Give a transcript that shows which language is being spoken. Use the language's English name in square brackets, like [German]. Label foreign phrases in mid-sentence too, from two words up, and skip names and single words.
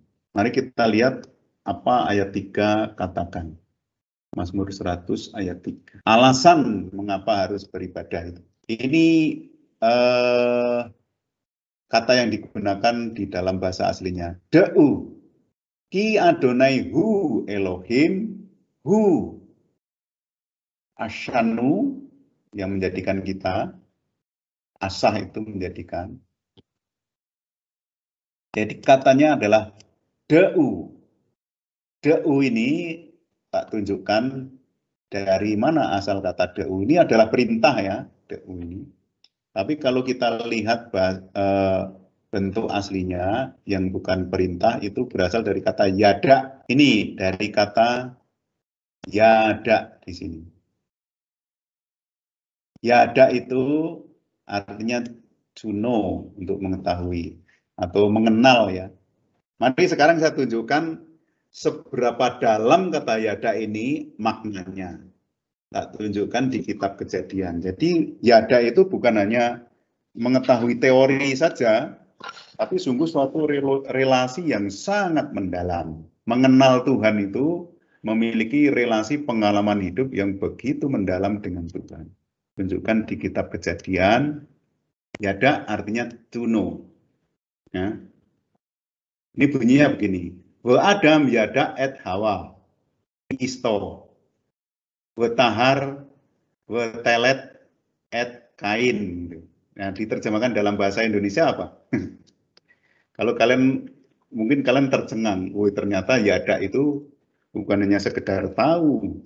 [Indonesian] Mari kita lihat apa ayat 3 katakan. Mazmur 100 ayat 3. Alasan mengapa harus beribadah itu. Ini kata yang digunakan di dalam bahasa aslinya. [Hebrew] דעו כי אדוני הוא אלוהים הוא עשנו [Indonesian] yang menjadikan kita, asah itu menjadikan. Jadi katanya adalah da'u. Da'u ini tak tunjukkan dari mana asal kata da'u. Ini adalah perintah ya, da'u ini. Tapi kalau kita lihat bentuk aslinya yang bukan perintah itu berasal dari kata yada. Ini dari kata yada di sini. Yada itu artinya [English] to know, [Indonesian] untuk mengetahui atau mengenal ya. Mari sekarang saya tunjukkan seberapa dalam kata yada ini maknanya. Tak tunjukkan di kitab Kejadian. Jadi yada itu bukan hanya mengetahui teori saja, tapi sungguh suatu relasi yang sangat mendalam. Mengenal Tuhan itu memiliki relasi pengalaman hidup yang begitu mendalam dengan Tuhan. Tunjukkan di kitab Kejadian, yada artinya [English] to know. [Indonesian] Ya. Ini bunyinya begini. [Hebrew] והאדם ידע את חוה אשתו. ותהר ותלד את קין. [Indonesian] Nah, diterjemahkan dalam bahasa Indonesia apa? Kalau mungkin kalian tercengang, oh ternyata yada itu bukan hanya sekedar tahu.